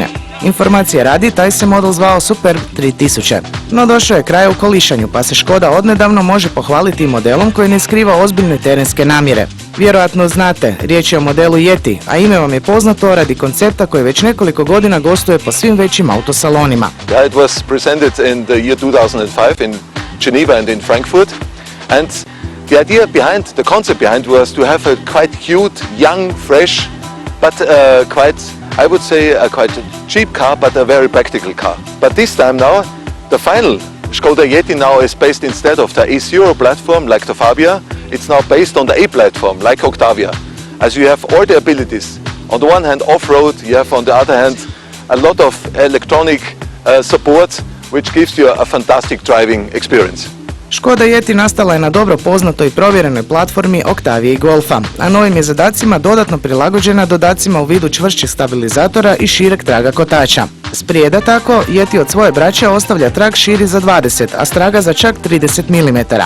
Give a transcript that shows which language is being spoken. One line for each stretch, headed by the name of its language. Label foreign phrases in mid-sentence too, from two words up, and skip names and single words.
Croatian: Informacije radi, taj se model zvao Superb 3000. No došao je kraj u kolišanju, pa se Škoda odnedavno može pohvaliti modelom koji ne skriva ozbiljne terenske namjere. Vjerojatno znate, riječ je o modelu Yeti, a ime vam je poznato radi koncepta koji već nekoliko godina gostuje po svim većim autosalonima.
English: It was presented in the year 2005 in Geneva and in Frankfurt, and the idea behind, the concept behind was to have a quite cute, young, fresh, but I would say a quite cheap car, but a very practical car. But this time now, the final Škoda Yeti now is based instead of the A0 platform like the Fabia, it's now based on the A platform like Octavia. As you have all the abilities. On the one hand off-road, you have on the other hand a lot of electronic support which gives you a fantastic driving experience.
Croatian: Škoda Yeti nastala je na dobro poznatoj i provjerenoj platformi Octavia i Golfa, a novim je zadacima dodatno prilagođena dodacima u vidu čvršćih stabilizatora i šireg traga kotača. Sprijeda tako, Yeti od svoje braće ostavlja trag širi za 20, a straga za čak 30 mm.